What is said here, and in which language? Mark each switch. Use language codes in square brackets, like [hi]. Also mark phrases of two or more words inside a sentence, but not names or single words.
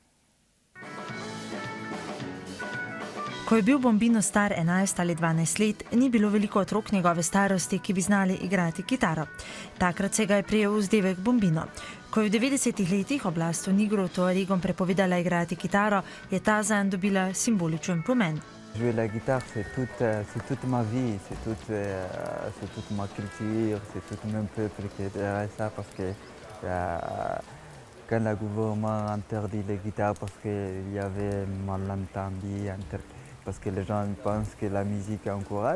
[sl] Ko je bil Bombino star 11 ali 12 let, ni bilo veliko otrok njegove starosti, ki bi znali igrati kitaro. Takrat se ga je prijel vzdevek Bombino. Ko je v 90 letih oblast v Nigru tuaregom prepovedala igrati kitaro, je ta zanj dobila simboličen pomen. [fr] Jouer la guitare, c'est toute ma vie, c'est toute ma culture, c'est tout mon peuple qui dirait ça, parce que quand le gouvernement interdit la guitare parce qu'il y avait malentendu, parce que les gens pensent que la musique encourage.